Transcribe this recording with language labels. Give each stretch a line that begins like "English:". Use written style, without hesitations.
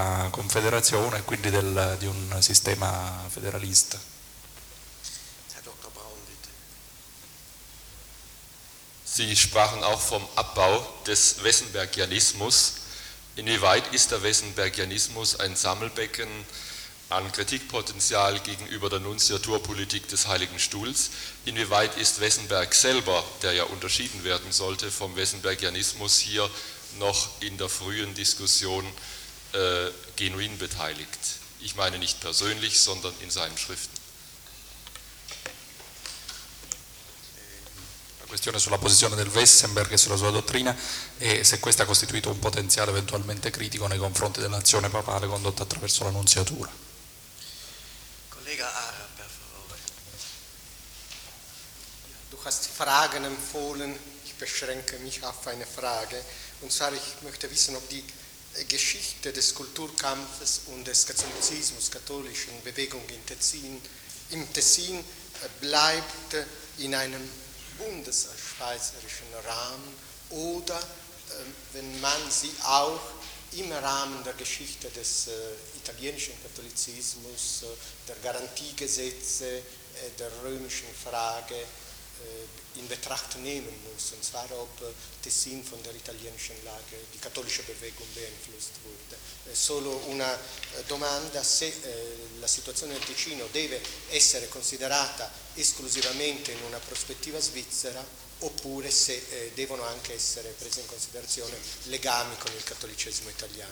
Italian: Confederazione, quindi di un sistema federalista.
German: Herr Dr. Braun, bitte. Sie sprachen auch vom Abbau des Wessenbergianismus. Inwieweit ist der Wessenbergianismus ein Sammelbecken an Kritikpotenzial gegenüber der Nunziaturpolitik des Heiligen Stuhls? Inwieweit ist Wessenberg selber, der ja unterschieden werden sollte vom Wessenbergianismus, hier noch in der frühen Diskussion genuin beteiligt. Ich meine nicht persönlich, sondern in seinen Schriften.
Italian: La questione sulla posizione del Wessenberg e sulla sua dottrina e se questa ha costituito un potenziale eventualmente critico nei confronti dell'azione papale condotta attraverso la nunziatura.
German: Kollege
Italian: Ara, per favore.
German: Du hast Fragen empfohlen. Ich beschränke mich auf eine Frage und sage, ich möchte wissen, ob die Geschichte des Kulturkampfes und des Katholizismus, katholischen Bewegung in Tessin, bleibt in einem bundesschweizerischen Rahmen oder wenn man sie auch im Rahmen der Geschichte des italienischen Katholizismus, der Garantiegesetze, der römischen Frage in Betracht nehmen muss, und zwar ob Tessin von der italienischen Lage, die katholische Bewegung beeinflusst wurde.
Italian: Solo una domanda, se la situazione del Ticino deve essere considerata esclusivamente in una prospettiva svizzera, oppure se devono anche essere prese in considerazione legami con il cattolicesimo italiano.